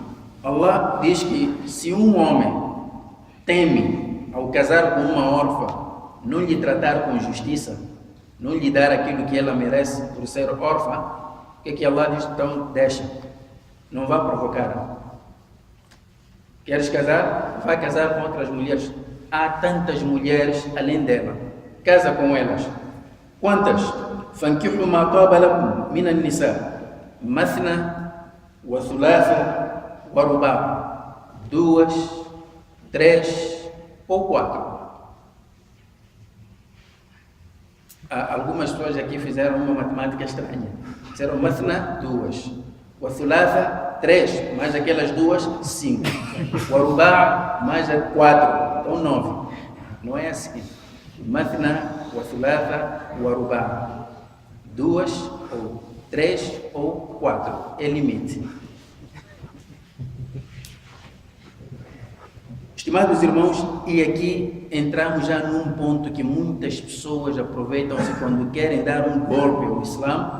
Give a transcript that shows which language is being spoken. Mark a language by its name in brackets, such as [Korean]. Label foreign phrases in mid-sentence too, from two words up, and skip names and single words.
[Portuguese] Allah diz que se um homem teme, ao casar com uma órfã, não lhe tratar com justiça, não lhe dar aquilo que ela merece por ser órfã, o que Allah diz? Então deixa, não vá provocar. Queres casar? Vai casar com outras mulheres. Há tantas mulheres além dela, casa com elas. Quantas? [Arabic] فَانْكِحُوا مَا طَابَ لَكُمْ مِنَ النِّسَاءِ مَثْنَى وَثُلَاثَ وَرُبَاعَ. [Portuguese] 2, 3 ou 4. Algumas pessoas aqui fizeram uma matemática estranha. Disseram mathna 2, [Arabic] وثلاث [Portuguese] 3, mais aquelas 2, 5, [Arabic] ورباع' [Portuguese] mais 4, então 9. Não é assim. [Arabic] مثنى وثلاث ورباع'. [Portuguese] 2 ou 3 ou 4 é limite. Estimados irmãos, e aqui entramos já num ponto que muitas pessoas aproveitam-se quando querem dar um golpe ao Islã.